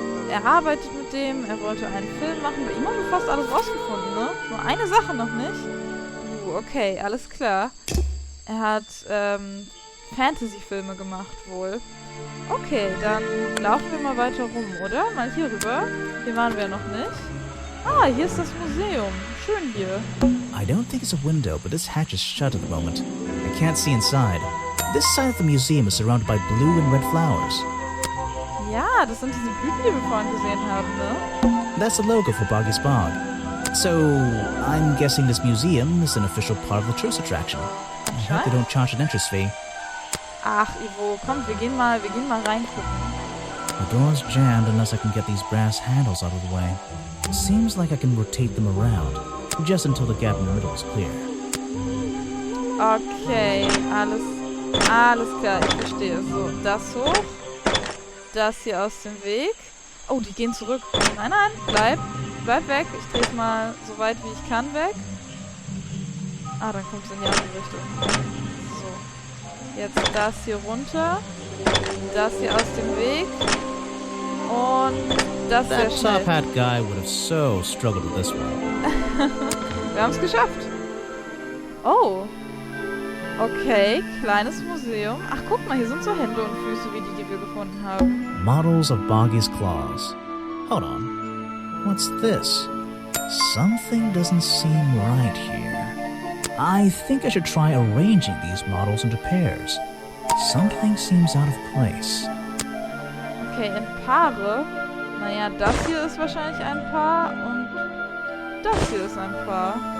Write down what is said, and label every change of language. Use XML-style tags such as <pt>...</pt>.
<de>Er arbeitet mit dem. Er wollte einen Film machen. Bei ihm haben wir fast alles rausgefunden, ne? Nur eine Sache noch nicht. Okay, alles klar. Er hat Fantasy-Filme gemacht wohl. Okay, dann laufen wir mal weiter rum, oder? Mal hier rüber. Hier waren wir noch nicht. Ah, hier ist das Museum. Schön hier.</de> <en>I don't think it's a window, but this hatch is shut at the moment. I can't see inside. This side of the museum is surrounded by blue and red flowers.</en> <de>Ja, das sind diese Blüten, die wir vorhin gesehen haben, ne?</de> <en>That's the logo for Boggy's Bog. So, I'm guessing this museum is an official part of the tourist attraction. I hope they don't charge an entrance fee.</en> <de>Ach, Ivo, komm, wir gehen mal reingucken.</de> <en>The door's jammed unless I can get these brass handles out of the way. Seems like I can rotate them around, just until the gap in the middle is clear.</en> <de>Okay, alles klar, ich verstehe. So, das hoch. Das hier aus dem Weg. Oh, die gehen zurück. Nein, bleib weg. Ich dreh's mal so weit wie ich kann weg. Ah, dann kommt's in die andere Richtung. So, jetzt das hier runter. Das hier aus dem Weg. Und das sehr</de> <en>That</en> <de>schnell.</de> <en>top hat guy would have so struggled with this one.</en> <de>Wir haben es geschafft. Oh. Okay, kleines Museum. Ach, guck mal, hier sind so Hände und Füße wie die wir gefunden haben.</de> <en>Models of Boggy's claws. Hold on. What's this? Something doesn't seem right here. I think I should try arranging these models into pairs. Something seems out of place.</en> <de>Okay, in Paare. Naja, das hier ist wahrscheinlich ein Paar und das hier ist ein Paar.</de>